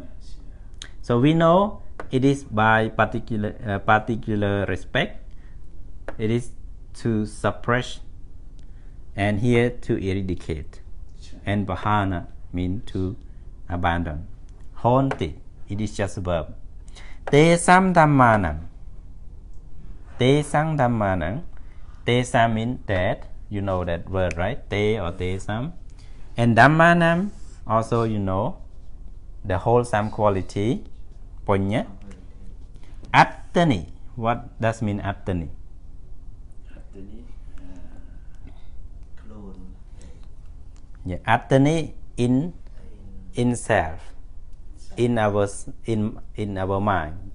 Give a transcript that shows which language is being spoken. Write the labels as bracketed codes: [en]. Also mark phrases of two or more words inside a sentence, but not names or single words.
[en] So we know it is by particular respect. It is to suppress, and here to eradicate. And Pahana means to abandon. Honti, it is just a verb. [pi] Te sam dhammanam. Te sang dhammanam. Te sam [en] means that. You know that word, right? [pi] Te or te sam. [en] And dhammanam, also you know the wholesome quality. [pi] Punya. Attani. [en] What does mean attani? Yeah, attani in self, in our mind.